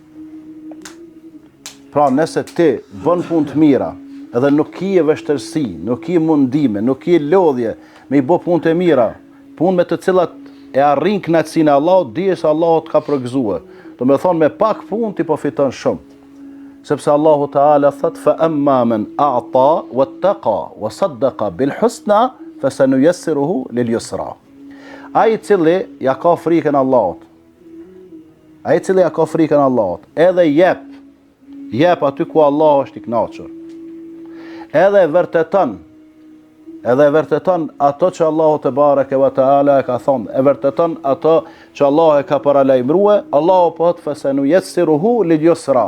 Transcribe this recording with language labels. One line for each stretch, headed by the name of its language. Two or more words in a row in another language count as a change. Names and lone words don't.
Albanian: Pra nëse ti bën punë të mira edhe nuk ki vështirësi, nuk ki mundime, nuk ki lodhje me i bë punë të mira, punë me të cilat e arrin kënaqësinë e Allahut, dije se Allahu të ka përgëzuar. Do me thonë me pak punë ti po fiton shumë. Sepse Allahu Teala thot
Arabic: فأما من أعطى واتقى وصدق بالحسنى فسنيسره لليسرى.
Albanian: Ai i cili ja ka frikën Allahut. Edhe jep aty ku Allah është i kënaqur. Edhe e vërteton ato që Allahu
Arabic: تبارك وتعالى
Albanian: ka thonë, e vërteton ato që Allah e ka paralajmëruar, Allahu po thot
Arabic: فسنيسره لليسرى.